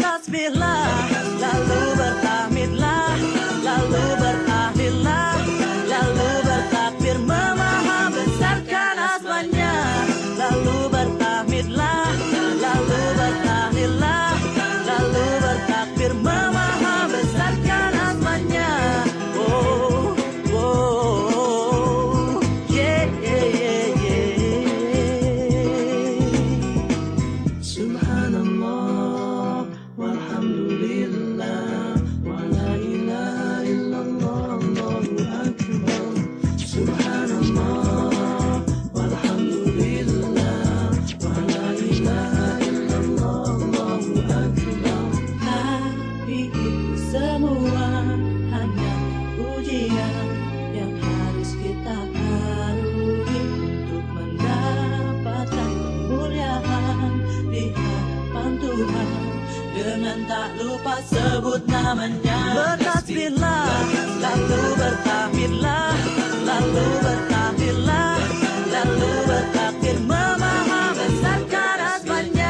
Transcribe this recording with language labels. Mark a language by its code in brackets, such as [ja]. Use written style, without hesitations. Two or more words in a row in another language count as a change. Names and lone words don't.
[id] bertasbihlah, lalu bertahmidlah, lalu bertahlillah, lalu bertakbir memaha besarkan asmanya. Lalu bertahmidlah, lalu bertahlillah, lalu bertakbir memaha besarkan asmanya. [en] Oh, oh, yeah, yeah, yeah, yeah. [ar] سبحان الله والحمد لله ولا إله إلا الله الله أكبر. سبحان الله والحمد لله ولا إله إلا الله الله أكبر. [id] Tapi itu semua hanya ujian yang harus kita lalui untuk mendapatkan kemuliaan di hadapan Tuhan. Dengan tak lupa sebut namanya, bertasbihlah, lalu bertahmidlah, lalu bertahlillah, lalu bertakbir memaha besarkan asmanya.